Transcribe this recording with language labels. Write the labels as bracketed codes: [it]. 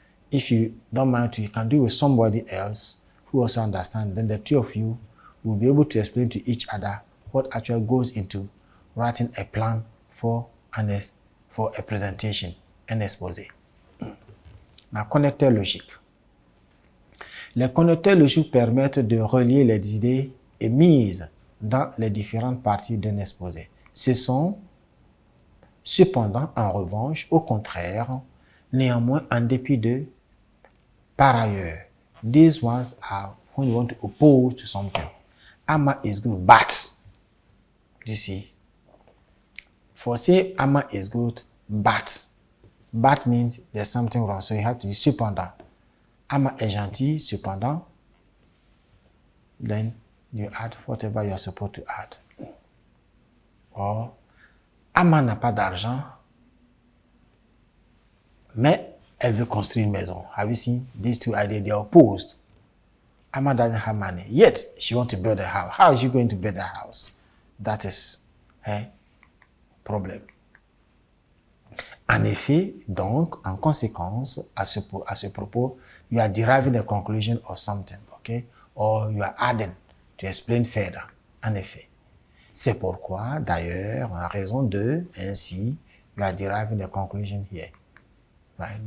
[en] If you don't mind to, you can do with somebody else who also understands. Then the 2 of you will be able to explain to each other what actually goes into writing a plan for a presentation, un exposé. [fr] La connecteur logique. Les connecteurs logiques permettent de relier les idées émises dans les différentes parties d'un exposé. Ce sont, cependant, en revanche, au contraire, néanmoins, en dépit de, par ailleurs. [en] These ones are when you want to oppose to something. Amma is good, but, you see, for say Amma is good, but means there's something wrong, so you have to use cependant. [fr] Amma est gentil, cependant, [en] then you add whatever you are supposed to add. [fr] Or, Amma n'a pas d'argent, mais elle veut construire une maison. [en] Have you seen these 2 ideas? They are opposed. Amma doesn't have money, yet she wants to build a house. How is she going to build a house? That is her problem. [fr] En effet, donc, en conséquence, à ce propos, [en] you are deriving a conclusion of something, okay? Or you are adding to explain further. [fr] En effet. C'est pourquoi, d'ailleurs, en raison de, ainsi, [en] you are deriving a conclusion here. Right?